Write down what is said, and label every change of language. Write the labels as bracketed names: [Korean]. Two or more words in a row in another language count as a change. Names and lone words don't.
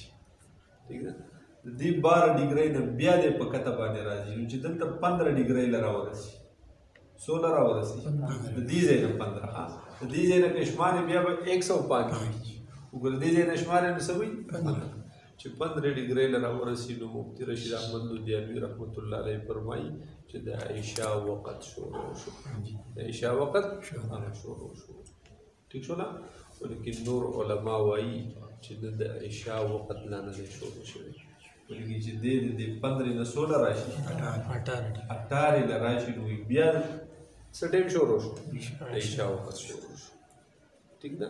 [Pashto] ٹھیک ده، د دې 12 ډیګرۍ نه بیا دې په کته باندې راځي نو چې دلته 15 ډیګرۍ له راورسي. څو له راورسي؟ د دې ځای نه 15. د دې ځای نه که شمارې بیا به 105 کېږي. وګوره دې ځای نه شمارې نو څه وایي؟ 15. چې 15 ډیګرۍ له راورسي نو مفتي رشید احمد لودیانوي [Arabic] رحمت الله علیه [Pashto] فرمایي چې د عشاء وقت شروع شو. د عشاء وقت شروع شو. ٹھیک شو نه؟ ولیکن نور علما وایي چې د عشاء وخت لا نه دی شروع شوی، بلکې چې دی د 15 نه 16 راشي 18 نه راشي نو بیا څه ټایم شروع شو؟ عشاء وخت شروع شو. ٹھیک ده؟